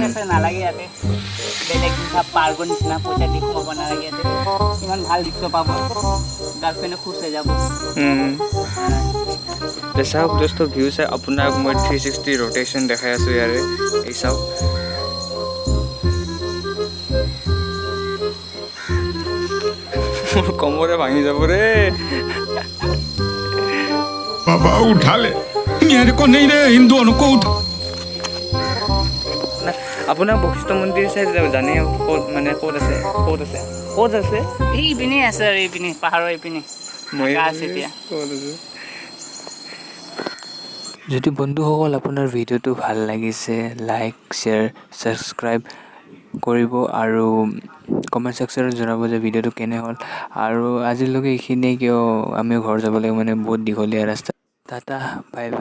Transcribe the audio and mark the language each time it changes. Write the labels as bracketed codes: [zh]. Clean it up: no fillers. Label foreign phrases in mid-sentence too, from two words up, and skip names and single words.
[as] নালাগে ইয়াতে বেলেগ পাৰ্কৰ নিচিনা পইচা দি সোমাব নালাগে ইয়াতে ইমান ভাল দৃশ্য পাব গাৰ্লফ্ৰেণ্ডে খুচ হৈ যাব চাওক দোস্ত ভিউ চাই আপোনাক মই 360 ৰ'টেশ্যন দেখাই আছোঁ ইয়াৰে এই চাওক মোৰ কমৰে ভাঙি যাব ৰে [hi] बाबा उठा ले मेरे को नहीं रे इन दोनों को उठा [as] আপোনাৰ বশিষ্ঠ মন্দিৰ চাই জানে ক'ত আছে এইপিনে আছে আৰু এইপিনে পাহাৰৰ এইপিনে আছে এতিয়া যদি বন্ধুসকল আপোনাৰ ভিডিঅ'টো ভাল লাগিছে [en] like share subscribe [as] কৰিব আৰু [en] comment sectionত [as] জনাব যে ভিডিঅ'টো কেনে হ'ল আৰু আজিলৈকে এইখিনিয়ে কিয় আমি ঘৰ যাব লাগে মানে বহুত দীঘলীয়া ৰাস্তা [en] tata bye bye